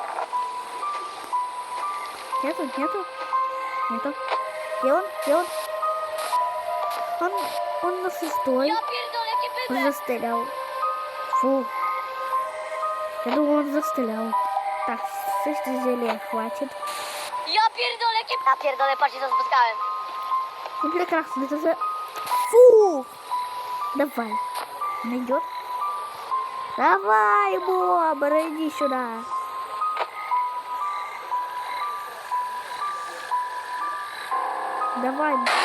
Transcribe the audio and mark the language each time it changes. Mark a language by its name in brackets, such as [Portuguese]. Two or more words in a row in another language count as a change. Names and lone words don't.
[Russian] Нету. Где он? Он на 6-й. Он застрелял. Фу. Я думаю, он застрелял. Так, 6 зелья хватит. [Polish] Ja pierdolę, patrzcie co spotkałem. [Russian] Ну, прекрасно. Это же... Фу. Давай. Найдет? Давай, Бобр, иди сюда. Давай.